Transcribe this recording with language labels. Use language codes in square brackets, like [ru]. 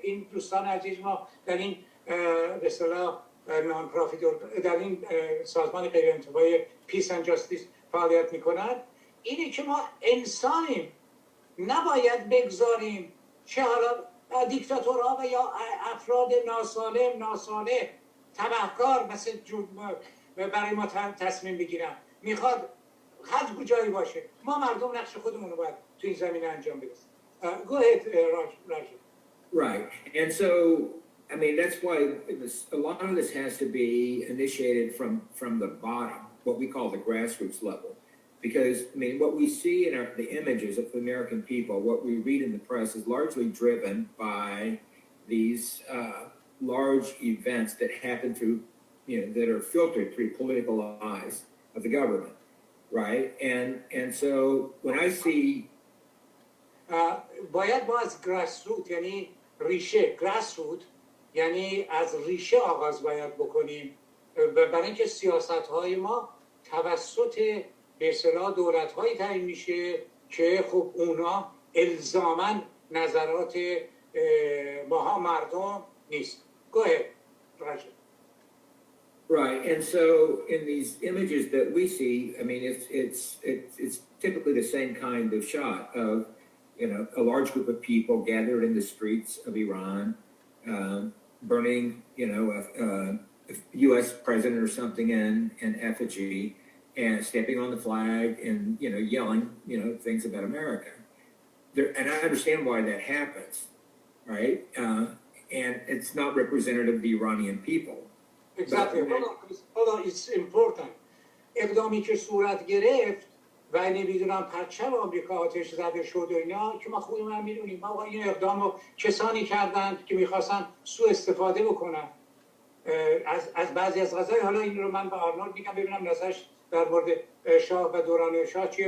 [fa] این دوستان عزیز ما در این به اصطلاح نان پروفیت در این سازمان غیر انتفاعی پیس اند جاستیس فعالیت میکنن اینه که ما انسانیم نباید بگذاریم چه حالا دیکتاتورها و یا افراد ناسالم تبهکار مثل برای ما تصمیم بگیرن میخواد هر کجایی باشه ما مردم نقش خودمون رو باید تو این زمینه انجام بدیم. [en] Go ahead, Roger. Right. And so, I mean, that's why a lot of this has to be initiated from the bottom, what we call the grassroots level. Because, I mean, what we see in the images of the American people, what we read in the press is largely driven by these large events that happen through, you know, that are filtered through political eyes of the government, right? And so when I see... [fa] باید ما از grassroots یعنی ریشه grassroots یعنی از ریشه آغاز باید بکنیم برای اینکه سیاست‌های ما توسط به اصطلاح دولت‌هایی تعیین میشه که خب اونا الزاماً نظرات ماها مردم نیست. [en] Go ahead, Roger. Right, and so in these images that we see, I mean, it's typically the same kind of shot of, you know, a large group of people gathered in the streets of Iran, burning, you know, a U.S. president or something in effigy, and stepping on the flag and, you know, yelling, you know, things about America. And I understand why that happens, right? And it's not representative of the Iranian people. Exactly. Hold on, it's important. [fa] اقدامی که صورت گرفت و نمیدونم پرچم آمریکا آتش زده شد و اینا که ما خودمون میدونیم ما این اقدام رو کسانی کردند که میخواستن سوء استفاده بکنن از بعضی از قضایا. حالا این رو من به آرنولد میگم ببینم نظرش در مورد شاه و دوران شاه چیه.